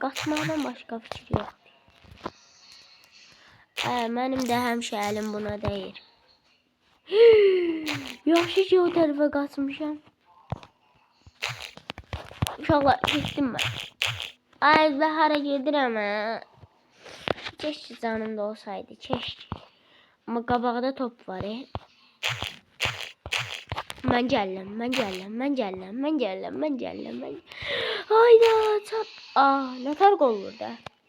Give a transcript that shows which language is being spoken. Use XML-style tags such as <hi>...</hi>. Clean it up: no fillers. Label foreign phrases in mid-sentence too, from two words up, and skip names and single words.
<az>Qaçmaqdan başqa fikir yox. Mənim də həmişə əlim buna deyir. Yaxşı ki o tərəfə qaçmışam. Uşaqlar getdim mən. Ay, ben hara gedirəm ha.</az> <tr>Keşke canımda olsaydı. Keşke.</tr> <az>Ama qabaqda top var. Mən gələm.</az> <tr>Hayda çap. Ne fark olur da.</tr>